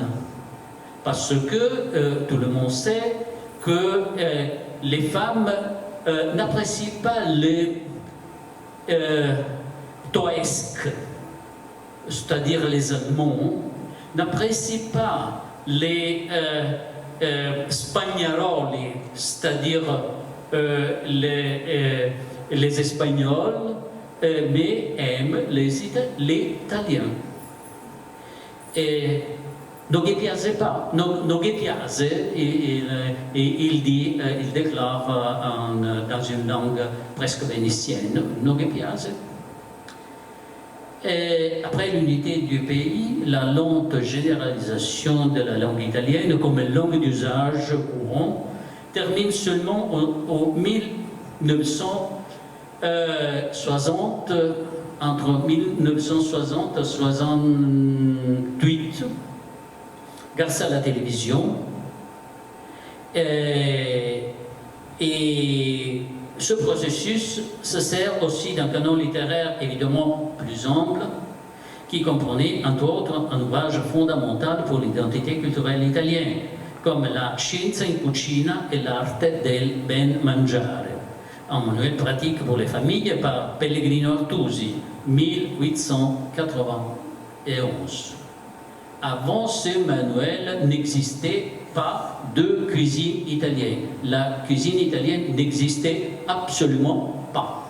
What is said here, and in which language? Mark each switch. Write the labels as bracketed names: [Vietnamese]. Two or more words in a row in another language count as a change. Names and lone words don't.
[French] Parce que tout le monde sait que les femmes n'apprécient pas les toesques, c'est-à-dire les Allemands, n'apprécient pas les spagnaroli, c'est-à-dire les Espagnols, mais aiment les Italiens. [Italian] Et non gli piace pas, non gli piace, [French] et il déclare dans une langue presque vénitienne, [Italian] non gli piace. [French] Et après l'unité du pays, la lente généralisation de la langue italienne comme langue d'usage courant termine seulement en 1960, entre 1960 et 1968, grâce à la télévision. Et ce processus se sert aussi d'un canon littéraire évidemment plus ample, qui comprenait entre autres un ouvrage fondamental pour l'identité culturelle italienne, comme la Scienza in Cucina e l'arte del ben mangiare, un manuel pratique pour les familles par Pellegrino Artusi, 1891. Avant ce manuel n'existait pas de cuisine italienne. La cuisine italienne n'existait absolument pas.